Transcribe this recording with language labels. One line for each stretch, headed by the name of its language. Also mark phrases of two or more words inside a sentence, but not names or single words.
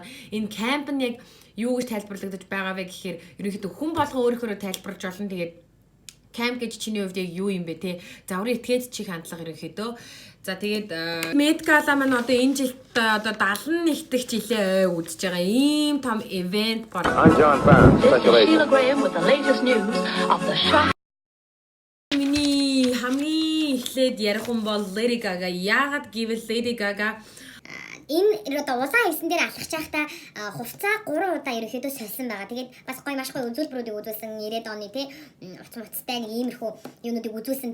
Mongolian: Энэ camp нь яг юу гэж тайлбарлагдаж байгаа вэ гэхээр ерөнхийдөө хүн болгон өөрөөр тайлбарлаж болно. Тэгээд camp гэж чиний хувьд яг юу юм бэ те? Заврын этгээд чих хандлага ерөнхийдөө. За тэгээд Met Gala маань одоо энэ жилд одоо 71 дахь жилээ үзэж байгаа ийм том ивент бол.
English: I'm John Barnes, special agent. Sheila Graham with the latest news of the shock.
Mongolian: Миний хамгийн эхлээд ярих хүн бол Lady Gaga. Яагаад гэвэл Lady Gaga энэ одоо улаан хевсэн дээр алхаж байхдаа хувцаа 3 удаа ерөөхдөө сольсон байгаа. Тэгээд бас маш гоё үзүүлбэрүүдийг үзүүлсэн 90-ад оны тий уцтай нэг иймэрхүү юмнуудыг үзүүлсэн.